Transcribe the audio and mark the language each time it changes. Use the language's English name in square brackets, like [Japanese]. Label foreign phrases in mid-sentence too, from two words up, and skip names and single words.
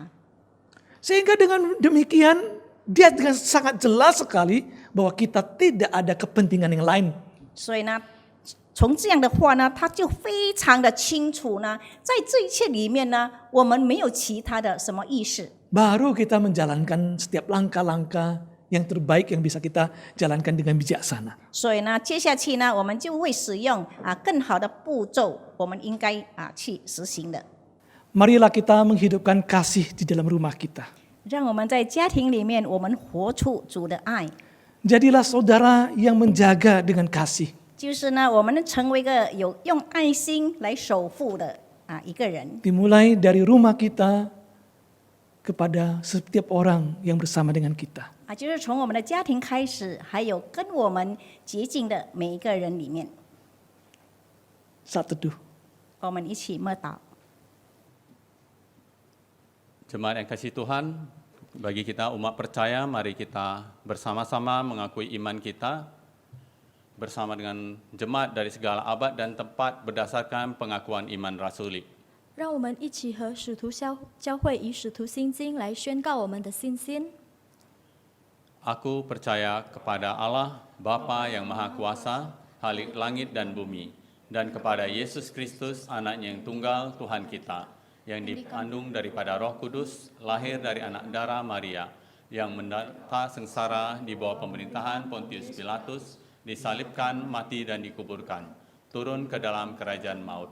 [Indonesian] Sehingga dengan demikian dia dengan sangat jelas sekali bahwa kita tidak ada kepentingan yang lain. [Chinese] 所以呢，从这样的话呢，他就非常的清楚呢，在这一切里面呢，我们没有其他的什么意识。 [Indonesian] Baru kita menjalankan setiap langkah-langkah yang terbaik yang bisa kita jalankan dengan bijaksana. [Chinese] 所以呢，接下去呢，我们就会使用更好的步骤，我们应该去实行的。 [Indonesian] Marilah kita menghidupkan kasih di dalam rumah kita. [Chinese] 让我们在家庭里面，我们活出主的爱。 [Indonesian] Jadilah saudara yang menjaga dengan kasih. [Chinese] 就是呢，我们能成为一个有用爱心来守护的一个人。 [Indonesian] Dimulai dari rumah kita kepada setiap orang yang bersama dengan kita. [Chinese] 就是从我们的家庭开始，还有跟我们接近的每一个人里面， [Indonesian] Saat teduh. [Chinese] 我们一起默祷。 [Indonesian] Jemaat yang kasih Tuhan, bagi kita umat percaya, mari kita bersama-sama mengakui iman kita bersama dengan jemaat dari segala abad dan tempat berdasarkan pengakuan iman rasuli. [Chinese] 让我们一起和使徒教会以使徒信经来宣告我们的信心。 [Indonesian] Aku percaya kepada Allah, Bapa yang Maha Kuasa, Khalik langit dan bumi, dan kepada Yesus Kristus, anaknya yang tunggal, Tuhan kita, yang dikandung daripada Roh Kudus, lahir dari anak darah Maria, yang menderita sengsara di bawah pemerintahan Pontius Pilatus, disalibkan, mati dan dikuburkan, turun ke dalam kerajaan maut.